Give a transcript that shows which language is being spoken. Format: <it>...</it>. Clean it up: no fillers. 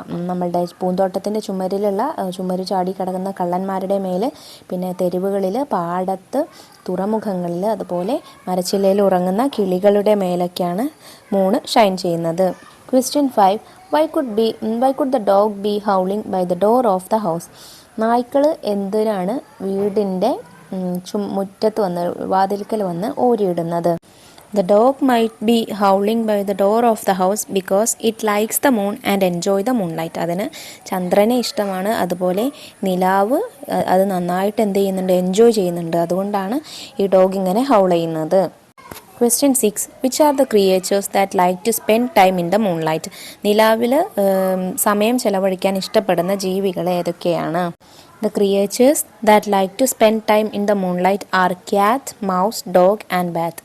<ml>നമ്മളുടെ പൂന്തോട്ടത്തിൻ്റെ ചുമര് ചാടി കിടക്കുന്ന കള്ളന്മാരുടെ മേൽ, പിന്നെ തെരുവുകളിൽ, പാടത്ത്, തുറമുഖങ്ങളിൽ, അതുപോലെ മരച്ചില്ലയിൽ ഉറങ്ങുന്ന കിളികളുടെ മേലൊക്കെയാണ് മൂണ് ഷൈൻ ചെയ്യുന്നത്. Question 5.</ml> <en>Why could the dog be howling by the door of the house?</en> <ml>നായ്ക്കൾ എന്തിനാണ് വീടിൻ്റെ മുറ്റത്ത് വാതിൽക്കൽ വന്ന് ഓരിയിടുന്നത്?</ml> <en>The dog might be howling by the door of the house because it likes the moon and enjoy the moonlight.</en> <ml>അതിന് ചന്ദ്രനെ ഇഷ്ടമാണ്, അതുപോലെ നിലാവ് അത് നന്നായിട്ട് എന്ത് ചെയ്യുന്നുണ്ട്? എൻജോയ് ചെയ്യുന്നുണ്ട്. അതുകൊണ്ടാണ് ഈ ഡോഗ് ഇങ്ങനെ ഹൗൾ ചെയ്യുന്നത്. Question 6.</ml> <en>Which are the creatures that like to spend time in the moonlight?</en> <ml>നിലാവിൽ സമയം ചെലവഴിക്കാൻ ഇഷ്ടപ്പെടുന്ന ജീവികൾ ഏതൊക്കെയാണ്?</ml> <en>The creatures that like to spend time in the moonlight are cat, mouse, dog and bat.</en>